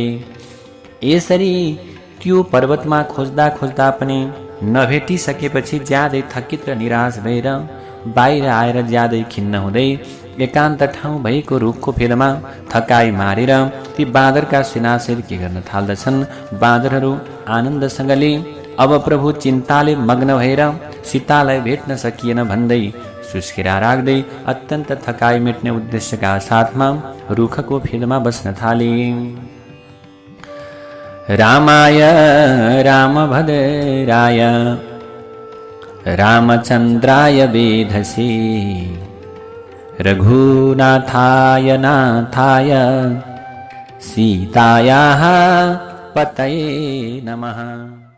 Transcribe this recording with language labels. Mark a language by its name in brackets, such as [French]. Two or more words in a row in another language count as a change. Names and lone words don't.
[Nepali] यसरी त्यो पर्वतमा खोज्दा खोज्दा पनि नभेटिसकेपछि ज्यादै थकित र निराश भएर बाहिर आएर ज्यादै खिन्न हुँदै एकान्त ठाउँ भएको रुखको फेदमा थकाइ मारेर ती बाँदरका सेनासहित के गर्न थाल्दछन्। बाँदरहरू आनन्दसँगले अब प्रभु चिन्ताले मग्न भएर सीतालाई भेट्न सकिएन भन्दै सुस्केरा राख्दै अत्यन्त थकाइ मेट्ने उद्देश्यका साथमा रुखको फेदमा बस्न थाले। [Sanskrit] रामाय रामभद्राय रामचन्द्राय वेधसे रघुनाथाय नाथाय सीतायाः पतये नमः।